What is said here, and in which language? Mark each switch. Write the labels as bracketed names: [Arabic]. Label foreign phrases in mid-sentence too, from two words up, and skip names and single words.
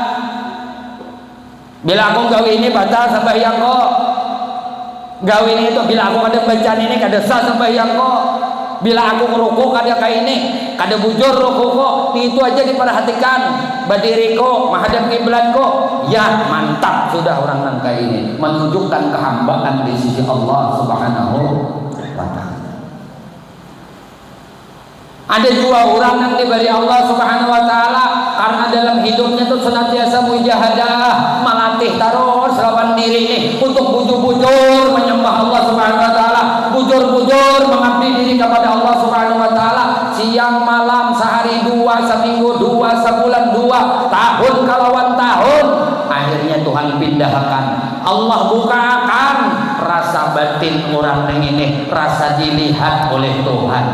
[Banjar] Bila aku gawe ini batal sembahyang kok. Gawe ini itu bila aku ada bacaan ini kada sah sembahyang kok. Bila aku ngerukuk kada kayak ini, kada bujur rukuk kok. [Indonesian] Itu aja diperhatikan. [Banjar] Berdiri kok, menghadap kiblat kok. [Indonesian] Ya mantap sudah orang yang kayak ini menunjukkan kehambaan di sisi Allah [Arabic] سبحانه وتعالى. [Indonesian] Ada dua orang yang diberi Allah [Arabic] سبحانه وتعالى [Indonesian] karena dalam hidupnya itu senantiasa mujahadah, melatih terus lawan diri ini untuk bujur-bujur menyembah Allah [Arabic] سبحانه وتعالى, [Indonesian] bujur-bujur mengabdi diri kepada Allah [Arabic] سبحانه وتعالى, [Indonesian] siang malam, sehari dua, seminggu dua, sebulan dua, tahun kalawan tahun. Akhirnya Tuhan pindahkan, Allah bukakan rasa batin orang yang ini, rasa dilihat oleh Tuhan.